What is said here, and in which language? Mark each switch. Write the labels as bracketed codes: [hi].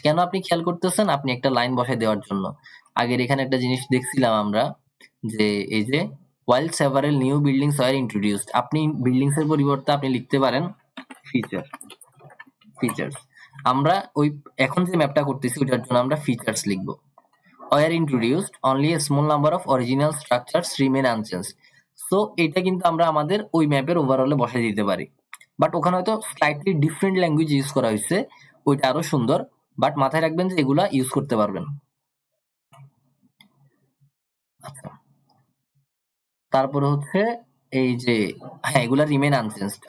[bn] কেন আপনি খেয়াল করতেছেন? আপনি একটা লাইন বসায় দেওয়ার জন্য। আগের এখানে একটা জিনিস দেখছিলাম আমরা, যে এই যে [en] while several new buildings were introduced, [bn] আপনি বিল্ডিংস এর পরিবর্তে আপনি লিখতে পারেন ফিচার্স। আমরা ওই এখন যে ম্যাপটা করতেছি ওইটার জন্য আমরা ফিচার্স লিখবো। [en] were introduced, only a small number of original structures remain unchanged. [bn] So এটা কিন্তু আমরা আমাদের ওই ম্যাপের ওভারঅলে বসাই দিতে পারি, বাট ওখানে হয়তো স্লাইটলি ডিফারেন্ট ল্যাঙ্গুয়েজ ইউজ করা হয়েছে, ওইটা আরো সুন্দর, বাট মাথায় রাখবেন যে এগুলা ইউজ করতে পারবেন। আচ্ছা, তারপরে হচ্ছে এই যে হ্যাঁ এগুলা রিমেন আনচেঞ্জড।